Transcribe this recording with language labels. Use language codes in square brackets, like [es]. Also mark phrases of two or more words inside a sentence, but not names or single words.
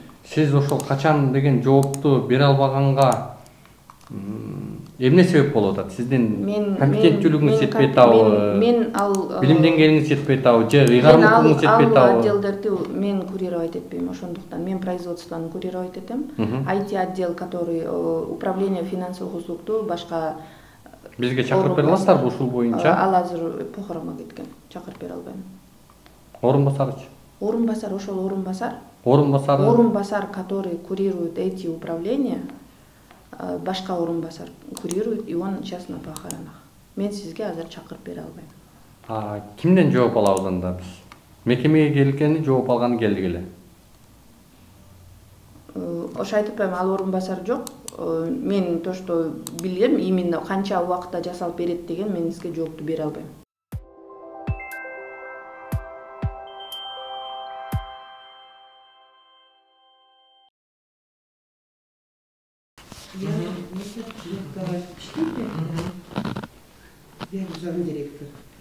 [ky] Сиз ошол качан деген жоопту бере албаганга эмне себеп болуп атат? Сиздин компетенттүүлүгүңүз жетпей атабы? Мен ал билим деңгээлиңиз жетпей атабы? Же ыйгарымдуулугуңуз жетпей атабы? Ал отделдерди мен курировать этпейм, ошондуктан мен производствону курировать этем. [ru] IT отдел, который управление финансовых услугду башка [ky] бизге чакырып бере аласыздарбы ушул боюнча? Ал азыр похороного кеткен. Чакырып бере албайм. Орун басарчы? Ошол орунбасар. Орунбасар, [ru] который курирует эти управления, [ky] башка орунбасар [ru] курирует, и он сейчас на похоронах. [ky] Мен сизге азыр чакырып бере албайм. Кимден жооп алабыз анда биз? Мекемеге келгени, жооп алганы келдик эле. Ошо айтып атпайм, ал орунбасар жок. Мен [ru] то, что [ky] билем, именно канча убакытта жасалып берет деген мен сизге жоопту бере албайм. [ru] Я зам директор.